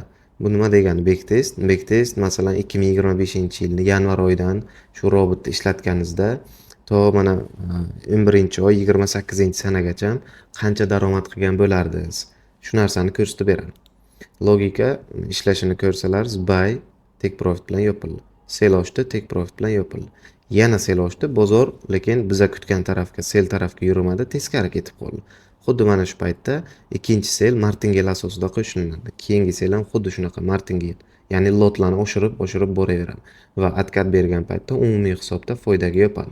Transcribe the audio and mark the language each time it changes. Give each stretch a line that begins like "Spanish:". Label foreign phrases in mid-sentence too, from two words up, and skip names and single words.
Uzbek: Bu nima degani backtest? Backtest masalan 2025-yilning yanvar oyidan shu robotni ishlatganingizda to mana 11-oy 28-sanagacha qancha daromad qilgan bo'lardingiz. Shu narsani ko'rsatib beradi. Logika ishlashini ko'rsalaringiz
English: buy take profit
Uzbek: bilan yopildi. Sell ochdi,
English: take profit
Uzbek: bilan yopildi. Yana sell ochdi, bozor lekin biza kutgan tarafga, sell tarafga yurmadi, teskari ketib qoldi. Xuddi mana shu paytda ikkinchi
English: sell martingale
Uzbek: asosida qo'shiladi. Keyingi sell ham xuddi shunaqa martingale, ya'ni lotlarni oshirib boraveradi va atkat bergan paytda umumiy hisobda foydaga yopadi.